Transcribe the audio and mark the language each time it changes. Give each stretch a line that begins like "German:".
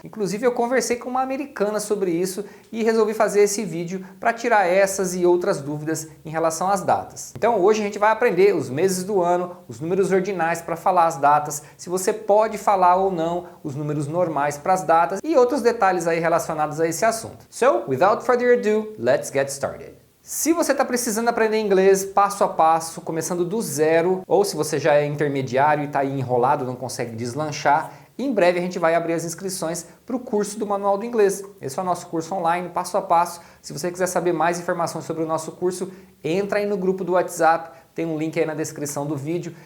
Portuguese: Inclusive eu conversei com uma americana sobre isso e resolvi fazer esse vídeo para tirar essas e outras dúvidas em relação às datas. Então hoje a gente vai aprender os meses do ano, os números ordinais para falar as datas, se você pode falar ou não os números normais para as datas e outros detalhes aí relacionados a esse assunto.
English: So, without further ado, let's get started.
Portuguese: Se você está precisando aprender inglês passo a passo, começando do zero, ou se você já é intermediário e está aí enrolado, não consegue deslanchar, em breve a gente vai abrir as inscrições para o curso do Manual do Inglês. Esse é o nosso curso online, passo a passo. Se você quiser saber mais informações sobre o nosso curso, entra aí no grupo do WhatsApp, tem um link aí na descrição do vídeo.